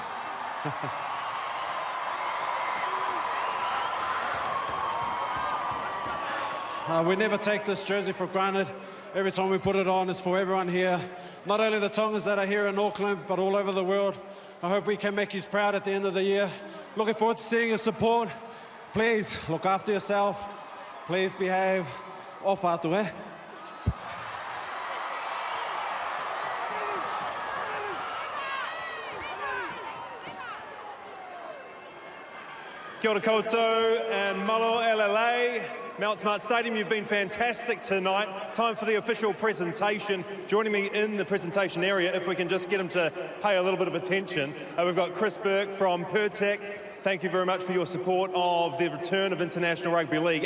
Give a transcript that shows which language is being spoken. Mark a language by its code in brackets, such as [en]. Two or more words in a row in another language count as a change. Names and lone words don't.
[en] We never take this jersey for granted. Every time we put it on, it's for everyone here. Not only the Tongans that are here in Auckland, but all over the world. I hope we can make you proud at the end of the year. Looking forward to seeing your support. Please, look after yourself. Please behave. [to] Off atu, [en] eh? [mi] Kia ora koutou [en] and malo LLA. Mount Smart Stadium, you've been fantastic tonight. Time for the official presentation. Joining me in the presentation area, if we can just get him to pay a little bit of attention. We've got Chris Burke from Pertec. Thank you very much for your support of the return of International Rugby League.